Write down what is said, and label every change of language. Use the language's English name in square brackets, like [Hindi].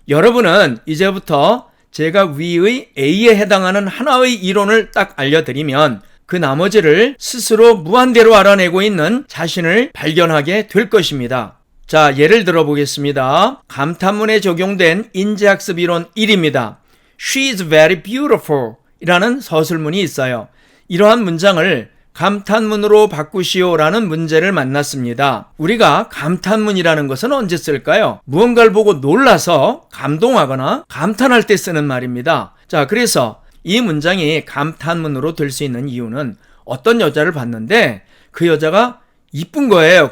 [Korean] 여러분은 이제부터 제가 위의 A에 해당하는 하나의 이론을 딱 알려드리면 그 나머지를 스스로 무한대로 알아내고 있는 자신을 발견하게 될 것입니다. 자, 예를 들어 보겠습니다. 감탄문에 적용된 인지학습 이론 1입니다. [English] She is very beautiful [Korean] 이라는 서술문이 있어요. 이러한 문장을 감탄문으로 바꾸시오라는 문제를 만났습니다. 우리가 감탄문이라는 것은 언제 쓸까요? 무언가를 보고 놀라서 감동하거나 감탄할 때 쓰는 말입니다. 자, 그래서 이 문장이 감탄문으로 될 수 있는 이유는 어떤 여자를 봤는데 그 여자가 이쁜 거예요.